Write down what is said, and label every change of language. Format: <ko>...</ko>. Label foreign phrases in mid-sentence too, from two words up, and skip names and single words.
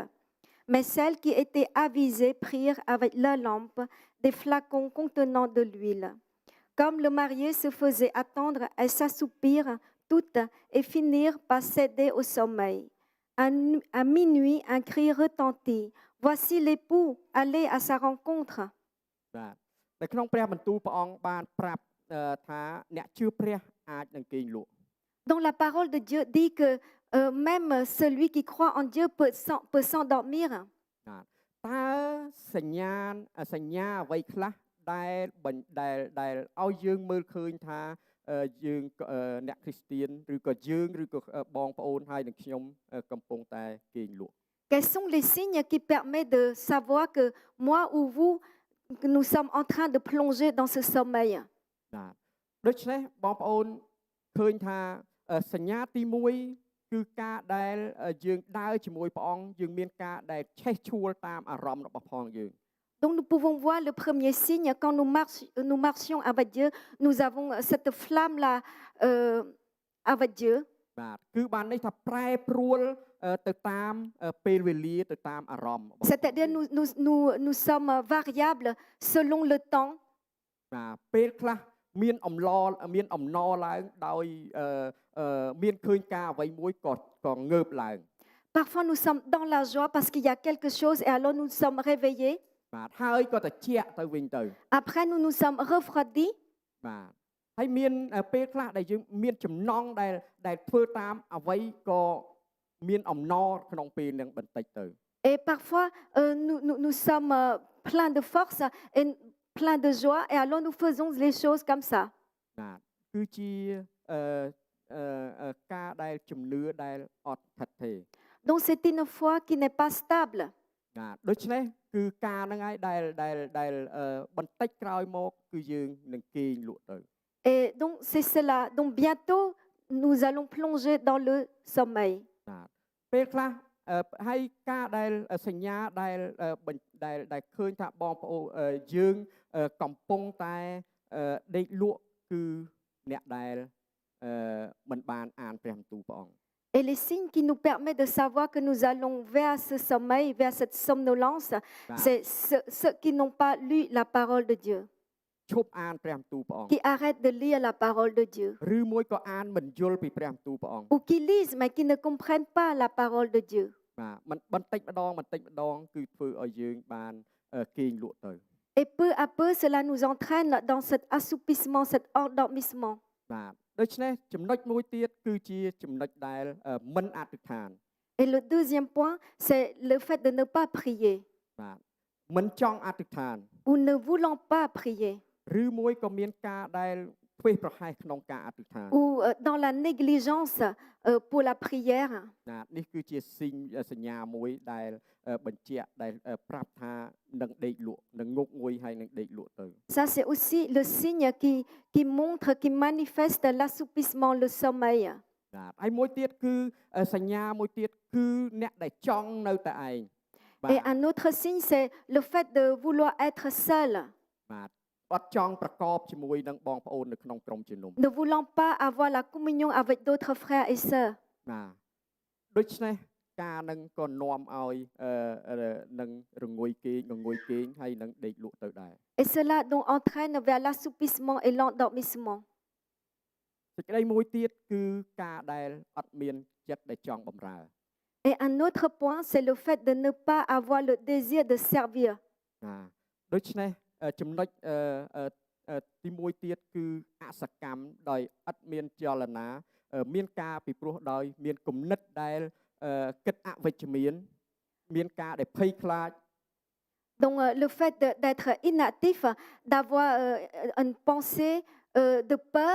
<fr>Mais celles qui étaient avisées prirent avec leur lampe des flacons contenant de l'huile. Comme le marié se faisait attendre, elles s'assoupirent toutes et finirent par céder au sommeil. À minuit, un cri retentit. Voici l'époux, allez à sa rencontre.</fr> <km>បាទនៅក្នុងព្រះបន្ទូលព្រះអង្គបានប្រាប់ថាអ្នកជឿព្រះអាចនឹងគេងលក់</km> <fr>Donc la parole de Dieu dit que même celui qui croit en Dieu peut s'endormir.</fr> <km>បាទតើសញ្ញាអ្វីខ្លះដែលឲ្យយើងមើលឃើញថាយើងអ្នកគ្រីស្ទៀនឬក៏យើងឬក៏បងប្អូនហើយនឹងខ្ញុំកំពុងតែគេងលក់</km> <fr>Quels sont les signes qui permettent de savoir que moi ou vous, que nous sommes en train de plonger dans ce sommeil?</fr> <km>បាទដូច្នេះបងប្អូនឃើញថាសញ្ញាទី1គឺការដែលយើងដើរជាមួយព្រះអង្គយើងមានការដែលឆេះឆួលតាមអារម្មណ៍របស់ផងយើង</km> <fr>Donc nous pouvons voir le premier signe quand nous marchions avec Dieu, nous avons cette flamme-là avec Dieu.</fr> <km>បាទគឺបាននេះថាប្រែប្រួលទៅតាមពេលវេលាទៅតាមអារម្មណ៍របស់</km> <fr>C'est-à-dire nous sommes variables selon le temps.</fr> <km>បាទពេលខ្លះមានអំណរឡើងដោយមានឃើញការអ្វីមួយក៏ងើបឡើង</km> <fr>Parfois nous sommes dans la joie parce qu'il y a quelque chose et alors nous sommes réveillés.</fr> <km>បាទហើយក៏ត្រជាក់ទៅវិញទៅ</km> <fr>Après nous sommes refroidis.</fr> <km>បាទហើយមានពេលខ្លះដែលយើងមានចំណងដែលធ្វើតាមអ្វីក៏មានអំណរក្នុងពេលនឹងបន្តិចទៅ</km> <fr>Et parfois nous sommes pleins de force et pleins de joie et alors nous faisons les choses comme ça.</fr> <km>បាទគឺជាការដែលជំនឿដែលអត់ថិតថេរ</km> <fr>Donc c'est une foi qui n'est pas stable.</fr> <km>បាទដូច្នេះគឺការហ្នឹងហើយដែលបន្តិចក្រោយមកគឺយើងនឹងគេងលក់ទៅ</km> <fr>Et donc c'est cela. Donc bientôt nous allons plonger dans le sommeil.</fr> <km>បាទពេលខ្លះហើយការដែលសញ្ញាដែលឃើញថាបងប្អូនយើងកំពុងតែដេកលក់គឺអ្នកដែលមិនបានអានព្រះបន្ទូលព្រះអង្គ</km> <fr>Et les signes qui nous permettent de savoir que nous allons vers ce sommeil, vers cette somnolence, c'est ceux qui n'ont pas lu la parole de Dieu,</fr> <km>ឈប់អានព្រះបន្ទូលព្រះអង្គ</km> <fr>qui arrêtent de lire la parole de Dieu,</fr> <km>ឬមួយក៏អានមិនយល់ពីព្រះបន្ទូលព្រះអង្គ</km> <fr>ou qui lisent mais qui ne comprennent pas la parole de Dieu.</fr> <km>បាទបន្តិចម្ដងគឺធ្វើឲ្យយើងបានគេងលក់ទៅ</km> <fr>Et peu à peu, cela nous entraîne dans cet assoupissement, cet endormissement.</fr> <km>បាទដូច្នេះចំណុចមួយទៀតគឺជាចំណុចដែលមិនអធិដ្ឋាន</km> <fr>Et le deuxième point, c'est le fait de ne pas prier</fr> <km>បាទមិនចង់អធិដ្ឋាន</km> <fr>ou ne voulant pas prier</fr> <km>ឬមួយក៏មានការដែលធ្វេសប្រហែសក្នុងការអធិដ្ឋាន</km> <fr>ou dans la négligence pour la prière.</fr> <km>ណានេះគឺជាសញ្ញាមួយដែលបញ្ជាក់ដែលប្រាប់ថានឹងដេកលក់នឹងងប់ងុយហើយនឹងដេកលក់ទៅ</km> <fr>Ça, c'est aussi le signe qui montre, qui manifeste l'assoupissement, le sommeil.</fr> <km>បាទហើយមួយទៀតគឺសញ្ញាមួយទៀតគឺអ្នកដែលចង់នៅតែឯងបាទ</km> <fr>Et un autre signe, c'est le fait de vouloir être seul,</fr> <km>បាទអត់ចង់ប្រកបជាមួយនឹងបងប្អូននៅក្នុងក្រុមជំនុំ</km> <fr>ne voulant pas avoir la communion avec d'autres frères et sœurs.</fr> <km>បាទដូច្នេះការនឹងក៏នាំឲ្យនឹងរងុយគេងហើយនឹងដេកលក់ទៅដែរ</km> <fr>Et cela donc entraîne vers l'assoupissement et l'endormissement.</fr> <km>សេចក្តីមួយទៀតគឺការដែលអត់មានចិត្តដែលចង់បម្រើ</km> <fr>Et un autre point, c'est le fait de ne pas avoir le désir de servir.</fr> <km>ដូច្នេះចំណុចទី1ទៀតគឺអសកម្មដោយអត់មានចលនាមានការពីព្រោះដោយមានគំនិតដែលគិតអវិជ្ជមានមានការដែលភ័យខ្លាច</km> <fr>Donc le fait d'être inactif, d'avoir une pensée de peur,</fr>